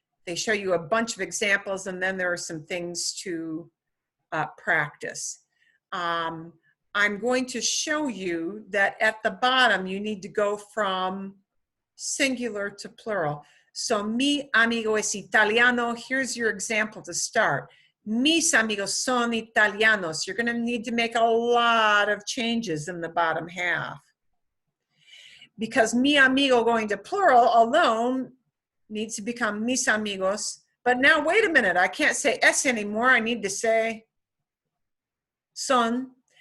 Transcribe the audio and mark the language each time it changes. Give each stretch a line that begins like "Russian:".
English: They show you a bunch of examples, and then there are some things to practice. I'm going to show you that at the bottom, you need to go from singular to plural. So,
Spanish: mi amigo es italiano.
English: Here's your example to start.
Spanish: Mis amigos son italianos.
English: You're going to need to make a lot of changes in the bottom half. Because
Spanish: mi amigo
English: going to plural alone needs to become
Spanish: mis amigos.
English: But now, wait a minute. I can't say es anymore. I need to say son.